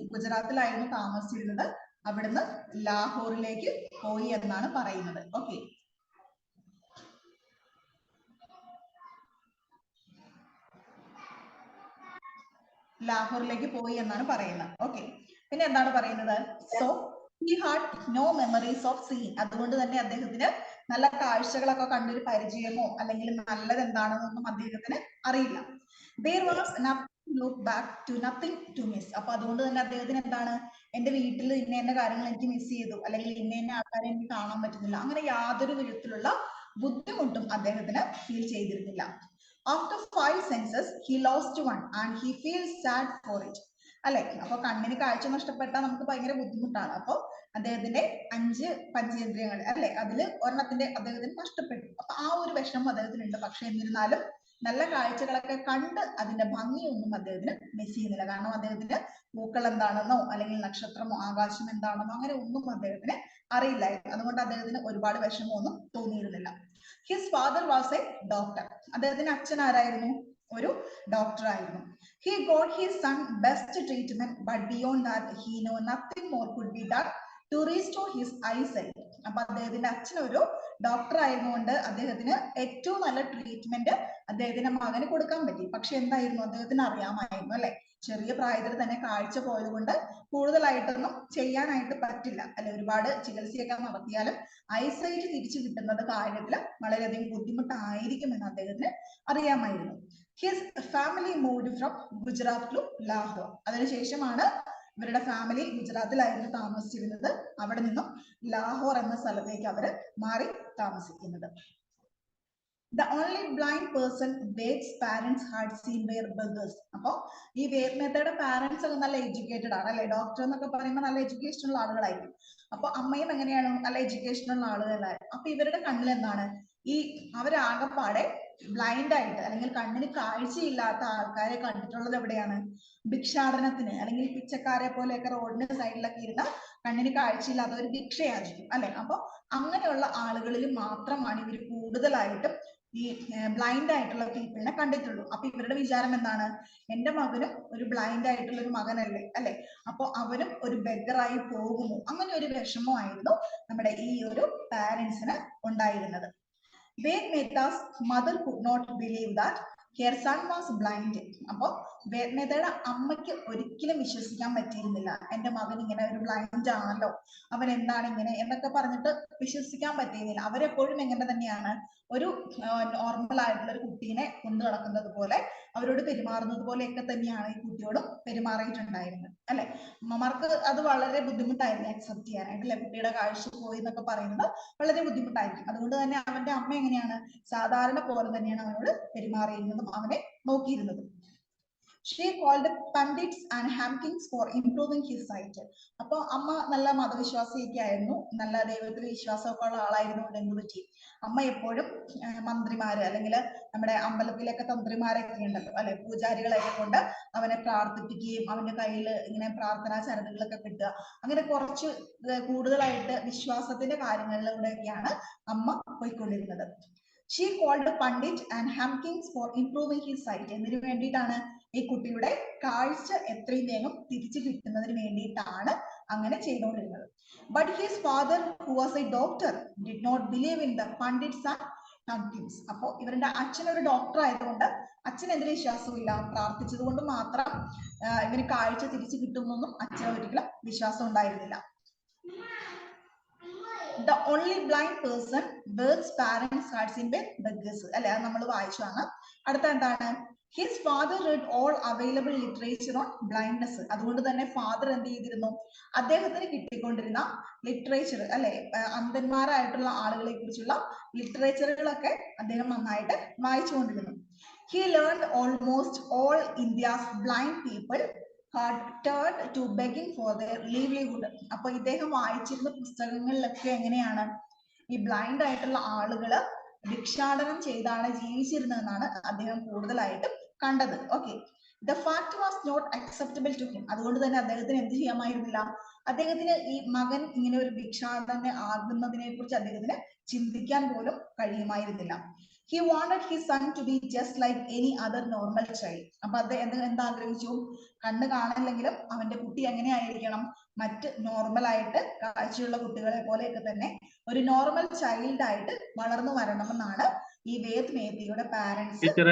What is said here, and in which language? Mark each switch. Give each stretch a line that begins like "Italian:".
Malayalam: ഗുജറാത്തിലായിരുന്നു താമസിച്ചിരുന്നത്, അവിടുന്ന് ലാഹോറിലേക്ക് പോയി എന്നാണ് പറയുന്നത്. ഓക്കെ, ലാഹോറിലേക്ക് പോയി എന്നാണ് പറയുന്നത്. ഓക്കെ, പിന്നെ എന്താണ് പറയുന്നത്?
English: So he had no memories of seeing.
Malayalam: അതുകൊണ്ട് തന്നെ അദ്ദേഹത്തിന് നല്ല കാഴ്ചകളൊക്കെ കണ്ടൊരു പരിചയമോ അല്ലെങ്കിൽ നല്ലത് എന്താണെന്നൊന്നും അദ്ദേഹത്തിന് അറിയില്ല.
English: There was nothing to look back to, nothing to miss.
Malayalam: അപ്പൊ അതുകൊണ്ട് തന്നെ അദ്ദേഹത്തിന് എന്താണ്, എന്റെ വീട്ടിൽ ഇന്ന കാര്യങ്ങൾ എനിക്ക് മിസ് ചെയ്തു, അല്ലെങ്കിൽ ഇന്ന ആൾക്കാരെ എനിക്ക് കാണാൻ പറ്റുന്നില്ല, അങ്ങനെ യാതൊരു വിധത്തിലുള്ള ബുദ്ധിമുട്ടും അദ്ദേഹത്തിന് ഫീൽ ചെയ്തിരുന്നില്ല.
English: After 5 senses he lost one and he feels sad for it.
Malayalam: അല്ലെ, അപ്പൊ കണ്ണിന് കാഴ്ച നഷ്ടപ്പെട്ടാൽ നമുക്ക് ഭയങ്കര ബുദ്ധിമുട്ടാണ്. അപ്പൊ അദ്ദേഹത്തിന്റെ 5 പഞ്ചേന്ദ്രിയങ്ങൾ, അല്ലെ, അതില് ഒരെണ്ണത്തിന്റെ അദ്ദേഹത്തിന് നഷ്ടപ്പെട്ടു. അപ്പൊ ആ ഒരു വിഷമം അദ്ദേഹത്തിനുണ്ട്. പക്ഷെ എന്നിരുന്നാലും നല്ല കാഴ്ചകളൊക്കെ കണ്ട് അതിന്റെ ഭംഗിയൊന്നും അദ്ദേഹത്തിന് മിസ് ചെയ്യുന്നില്ല. കാരണം അദ്ദേഹത്തിന് പൂക്കൾ എന്താണെന്നോ അല്ലെങ്കിൽ നക്ഷത്രമോ ആകാശം എന്താണെന്നോ അങ്ങനെ ഒന്നും അദ്ദേഹത്തിന് അറിയില്ലായിരുന്നു. അതുകൊണ്ട് അദ്ദേഹത്തിന് ഒരുപാട് വിഷമമൊന്നും തോന്നിയിരുന്നില്ല.
English: His father was a doctor.
Malayalam: അദ്ദേഹത്തിന്റെ അച്ഛൻ ആരായിരുന്നു? ഒരു ഡോക്ടർ ആയിരുന്നു.
English: He got his son best treatment, but beyond that he know nothing more could be done to restore his eyesight.
Malayalam: അപ്പൊ അദ്ദേഹത്തിന്റെ അച്ഛൻ ഒരു ഡോക്ടർ ആയതുകൊണ്ട് അദ്ദേഹത്തിന് ഏറ്റവും നല്ല ട്രീറ്റ്മെന്റ് അദ്ദേഹത്തിന്റെ മകന് കൊടുക്കാൻ പറ്റി. പക്ഷെ എന്തായിരുന്നു, അദ്ദേഹത്തിന് അറിയാമായിരുന്നു, അല്ലെ, ചെറിയ പ്രായത്തിൽ തന്നെ കാഴ്ച പോയത് കൊണ്ട് കൂടുതലായിട്ടൊന്നും ചെയ്യാനായിട്ട് പറ്റില്ല, അല്ലെ. ഒരുപാട് ചികിത്സയൊക്കെ നടത്തിയാലും ഐസൈറ്റ് തിരിച്ചു കിട്ടുന്നത് കാര്യത്തിൽ വളരെയധികം ബുദ്ധിമുട്ടായിരിക്കുമെന്ന് അദ്ദേഹത്തിന് അറിയാമായിരുന്നു.
English: His family moved from Gujarat to Lahore.
Malayalam: അതിനുശേഷമാണ് ഇവരുടെ ഫാമിലി ഗുജറാത്തിലായിരുന്നു താമസിച്ചിരുന്നത്, അവിടെ നിന്നും ലാഹോർ എന്ന സ്ഥലത്തേക്ക് അവര് മാറി താമസിക്കുന്നത്.
English: The only blind person Ved's parents had seen were beggars.
Malayalam: അപ്പൊ ഈ വേദ് മേത്തയുടെ പാരന്റ്സ് ഒക്കെ നല്ല എഡ്യൂക്കേറ്റഡ് ആണ്, അല്ലെ. ഡോക്ടർ എന്നൊക്കെ പറയുമ്പോൾ നല്ല എഡ്യൂക്കേഷൻ ഉള്ള ആളുകളായിരിക്കും. അപ്പൊ അമ്മയും എങ്ങനെയാണ്, നല്ല എഡ്യൂക്കേഷൻ ഉള്ള ആളുകളായിരുന്നു. അപ്പൊ ഇവരുടെ കണ്ണിൽ എന്താണ്, ഈ അവരാകപ്പാടെ ബ്ലൈൻഡ് ആയിട്ട് അല്ലെങ്കിൽ കണ്ണിന് കാഴ്ചയില്ലാത്ത ആൾക്കാരെ കണ്ടിട്ടുള്ളത് എവിടെയാണ്? ഭിക്ഷാടനത്തിന്, അല്ലെങ്കിൽ പിച്ചക്കാരെ പോലെയൊക്കെ റോഡിന്റെ സൈഡിലൊക്കെ ഇരുന്ന് കണ്ണിന് കാഴ്ചയില്ലാത്ത ഒരു ഭിക്ഷയായിരിക്കും, അല്ലെ. അപ്പൊ അങ്ങനെയുള്ള ആളുകളിൽ മാത്രമാണ് ഇവർ കൂടുതലായിട്ടും ഈ ബ്ലൈൻഡ് ആയിട്ടുള്ള പീപ്പിളിനെ കണ്ടിട്ടുള്ളൂ. അപ്പൊ ഇവരുടെ വിചാരം എന്താണ്, എന്റെ മകനും ഒരു ബ്ലൈൻഡ് ആയിട്ടുള്ള ഒരു മകനല്ലേ, അല്ലെ, അപ്പൊ അവനും ഒരു ബെഗറായി പോകുമോ, അങ്ങനെ ഒരു വിഷമമായിരുന്നു നമ്മുടെ ഈ ഒരു പാരന്റ്സിന് ഉണ്ടായിരുന്നത്.
English: Ved Mehta's mother could not believe that her son was blind.
Malayalam: അപ്പൊ വേദ് മേത്തയുടെ അമ്മയ്ക്ക് ഒരിക്കലും വിശ്വസിക്കാൻ പറ്റിയിരുന്നില്ല, എന്റെ മകൻ ഇങ്ങനെ ഒരു ബ്ലൈൻഡ് ആണല്ലോ, അവൻ എന്താണ് ഇങ്ങനെ എന്നൊക്കെ പറഞ്ഞിട്ട് വിശ്വസിക്കാൻ പറ്റിയിരുന്നില്ല. അവരെപ്പോഴും എങ്ങനെ തന്നെയാണ്, ഒരു നോർമൽ ആയിട്ടുള്ള ഒരു കുട്ടീനെ കൊണ്ടു നടക്കുന്നത് പോലെ അവരോട് പെരുമാറുന്നത് പോലെയൊക്കെ തന്നെയാണ് ഈ കുട്ടിയോടും പെരുമാറിയിട്ടുണ്ടായിരുന്നത്, അല്ലെ. അമ്മമാർക്ക് അത് വളരെ ബുദ്ധിമുട്ടായിരുന്നു അക്സെപ്റ്റ് ചെയ്യാനായിട്ട്, അല്ലെ. കുട്ടിയുടെ കാഴ്ച പോയി എന്നൊക്കെ പറയുന്നത് വളരെ ബുദ്ധിമുട്ടായിരിക്കും. അതുകൊണ്ട് തന്നെ അവന്റെ അമ്മ എങ്ങനെയാണ്, സാധാരണ പോലെ തന്നെയാണ് അവനോട് പെരുമാറിയിരുന്നത്. എന്നും അവനെ നോക്കിയിരുന്നത്.
English: She called pundits and hamkins for improving his sight.
Malayalam: അപ്പൊ അമ്മ നല്ല മതവിശ്വാസിയൊക്കെ ആയിരുന്നു, നല്ല ദൈവത്തിൽ വിശ്വാസമൊക്കെ ഉള്ള ആളായിരുന്നുകൊണ്ട് എന്ത് പറ്റി, അമ്മ എപ്പോഴും മന്ത്രിമാര് അല്ലെങ്കിൽ നമ്മുടെ അമ്പലത്തിലൊക്കെ തന്ത്രിമാരൊക്കെ ഉണ്ടല്ലോ അല്ലെ, പൂജാരികളെയൊക്കെ കൊണ്ട് അവനെ പ്രാർത്ഥിപ്പിക്കുകയും അവന്റെ കയ്യിൽ ഇങ്ങനെ പ്രാർത്ഥനാ ചരടുകളൊക്കെ കിട്ടുക, അങ്ങനെ കുറച്ച് കൂടുതലായിട്ട് വിശ്വാസത്തിന്റെ കാര്യങ്ങളിലൂടെയൊക്കെയാണ് അമ്മ പോയിക്കൊണ്ടിരുന്നത്.
English: She called pandit and hamkins for improving his sight.
Malayalam: എന്തിനു വേണ്ടിയിട്ടാണ്, ഈ കുട്ടിയുടെ കാഴ്ച എത്രയും വേഗം തിരിച്ചു കിട്ടുന്നതിന് വേണ്ടിയിട്ടാണ് അങ്ങനെ ചെയ്തുകൊണ്ടിരുന്നത്.
English: But his father, who was a doctor, did not believe in the pundits and hamkins.
Malayalam: അപ്പോൾ ഇവരുടെ അച്ഛൻ ഒരു ഡോക്ടർ ആയതുകൊണ്ട് അച്ഛൻ എന്തിനു വിശ്വാസമില്ല, പ്രാർത്ഥിച്ചത് കൊണ്ട് മാത്രം ഇവന് കാഴ്ച തിരിച്ചു കിട്ടുമെന്നൊന്നും അച്ഛന് ഒരിക്കലും വിശ്വാസം ഉണ്ടായിരുന്നില്ല.
English: The only blind person birth's parents had in beggars.
Malayalam: അല്ലെ, അത് നമ്മൾ വായിച്ചാണ്. അടുത്ത എന്താണ്,
English: His father read all available literature on blindness.
Malayalam: അതുകൊണ്ട് തന്നെ ഫാദർ എന്ത് ചെയ്തിരുന്നു, അദ്ദേഹത്തിന് കിട്ടിക്കൊണ്ടിരുന്ന ലിറ്ററേച്ചർ അല്ലെ, അന്ധന്മാരായിട്ടുള്ള ആളുകളെ കുറിച്ചുള്ള ലിറ്ററേച്ചറുകളൊക്കെ അദ്ദേഹം നന്നായിട്ട് വായിച്ചുകൊണ്ടിരുന്നു.
English: He learned almost all India's blind people had turned to begging for their livelihood.
Malayalam: അപ്പൊ ഇദ്ദേഹം വായിച്ചിരുന്ന പുസ്തകങ്ങളിലൊക്കെ എങ്ങനെയാണ്, ഈ ബ്ലൈൻഡ് ആയിട്ടുള്ള ആളുകള് ഭിക്ഷാടനം ചെയ്താണ് ജീവിച്ചിരുന്നതെന്നാണ് അദ്ദേഹം കൂടുതലായിട്ടും കണ്ടത്. Okay,
English: The fact was not acceptable to him.
Malayalam: അതുകൊണ്ട് തന്നെ അദ്ദേഹത്തിന് എന്ത് ചെയ്യാമായിരുന്നില്ല, അദ്ദേഹത്തിന് ഈ മകൻ ഇങ്ങനെ ഒരു ഭിക്ഷാടന ആകുന്നതിനെ കുറിച്ച് അദ്ദേഹത്തിന് ചിന്തിക്കാൻ പോലും കഴിയുമായിരുന്നില്ല.
English: He wanted his son to be just like any other normal child.
Malayalam: അപ്പൊ അദ്ദേഹം എന്താഗ്രഹിച്ചു, കണ്ണ് കാണില്ലെങ്കിലും അവന്റെ കുട്ടി എങ്ങനെയായിരിക്കണം, മറ്റ് നോർമൽ ആയിട്ട് കാഴ്ചയുള്ള കുട്ടികളെ പോലെയൊക്കെ തന്നെ ഒരു നോർമൽ ചൈൽഡ് ആയിട്ട് വളർന്നു വരണമെന്നാണ് ഈ വേദ് മേത്തയുടെ പാരന്റ്സ്.